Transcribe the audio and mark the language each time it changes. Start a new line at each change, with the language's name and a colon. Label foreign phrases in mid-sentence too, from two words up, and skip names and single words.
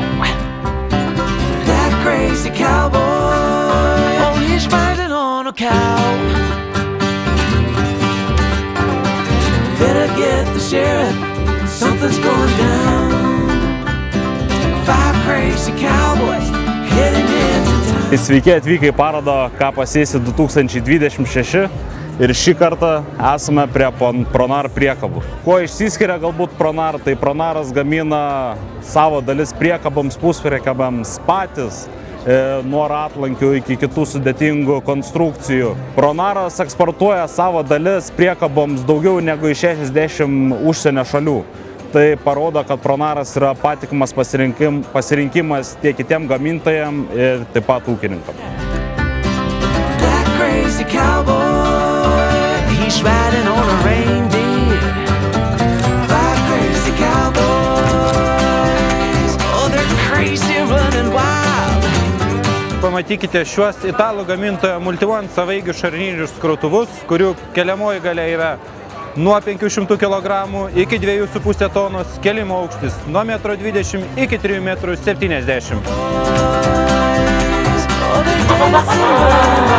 English: That crazy cowboy, oh, he's riding on a cow. Better get the sheriff, something's going down. 5 crazy cowboys heading into town.
Lithuanian: Sveiki atvykę į parodą, ką pasėsi 2026 ir šį kartą esame prie Pronar priekabų. Kuo išsiskiria galbūt Pronar, tai Pronaras gamina savo dalis priekaboms, puspriekabams patys, nuo ratlankių iki kitų sudėtingų konstrukcijų. Pronaras eksportuoja savo dalis priekaboms daugiau negu 60 užsienio šalių. Tai parodo, kad Pronaras yra patikimas pasirinkimas tiek kitiem gamintojam ir taip pat ūkininkam.
English: That crazy cowboy, he's riding on a reindeer. 5 crazy cowboys, oh, they're crazy running wild.
Lithuanian: Pamatykite šiuos italų gamintojo Multivan savaigių šarninius skrautuvus, kurių keliamoji galia yra nuo 500 kg iki 2,5 tonos, kelimo aukštis nuo 1,20 m iki 3,70 m.